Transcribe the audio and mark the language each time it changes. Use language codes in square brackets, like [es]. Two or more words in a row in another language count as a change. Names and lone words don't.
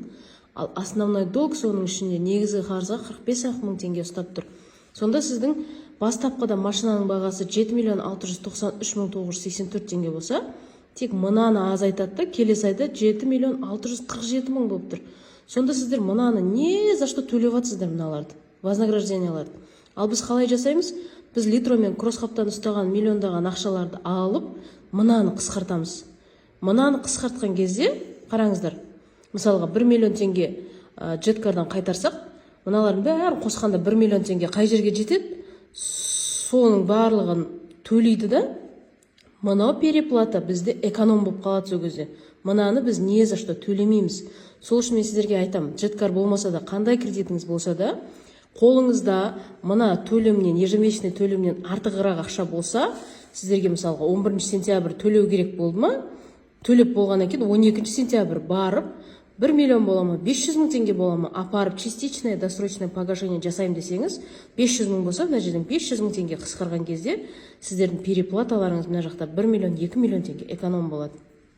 [kk] Ал [ru] основной долг [kk] соның ішінде негізгі қарызға 45 мың теңге ұстап тұр. Сонда сіздің бастапқыда машинаның бағасы 7 миллион 693 мың 984 теңге болса, тек мынаны азайтады да, келесі айда 7 миллион 647 мың болып тұр. Сонда сіздер мынаны [ru] не за что [kk] төлеп жатсыздар мыналарды, вознагражденияларды. Ал біз қалай жасаймыз? Біз литромен кросс-хаптан ұстаған миллиондаған ақшаларды алып, мынаны қысқартамыз. Мынаны қысқартқан кезде, қараңыздар, мысалға 1 миллион теңге Джеткардан қайтарсақ, мыналардың бәрін қосқанда 1 миллион теңге қай жерге жетеді? Соның барлығын төлейді да, мынау переплата бізде эконом болып қалады сол кезде. Мынаны біз [ru] не за что [kk] төлемейміз. Сол үшін мен сіздерге айтамын, Джеткар болмаса да, қандай кредитіңіз болса да, қолыңызда мына төлемнен, ежемесячный төлемнен артығырақ ақша болса, сіздерге мысалға 11 сентябрь төлеу керек болды ма? Төлеп болғаннан кейін 12 сентябрь барып, 1 миллион бола ма, 500 мың теңге бола ма, апарып [ru] частичное досрочное погашение [kk] жасайым десеңіз, 500 мың болса, мына жерден 500 мың теңге қысқарған кезде, сіздердің переплаталарыңыз мына жақта 1 миллион, 2 миллион теңге эконом болады.